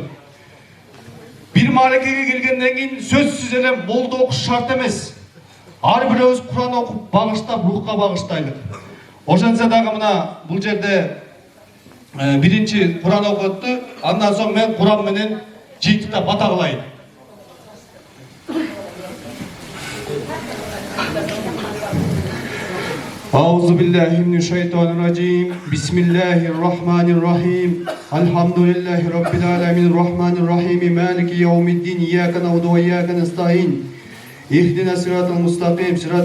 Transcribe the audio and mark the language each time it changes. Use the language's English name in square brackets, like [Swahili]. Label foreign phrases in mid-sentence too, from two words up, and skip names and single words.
[Kyrgyz] Bir маарекеге келгенден кийин сөзсүз эле молдо окуш шарт эмес. Ар бирөөбүз Куран окуп багыштап, рухка багыштайлык. Ошентсе дагы мына бул жерде биринчи Куран окутту, андан соң мен Куран менен жыйынтыктап бата кылайын. [Arabic] أعوذ بالله من الشيطان الرجيم بسم الله الرحمن الرحيم الحمد لله رب العالمين الرحمن الرحيم مالك يوم الدين إياك نعبد وإياك نستعين اهدنا الصراط المستقيم صراط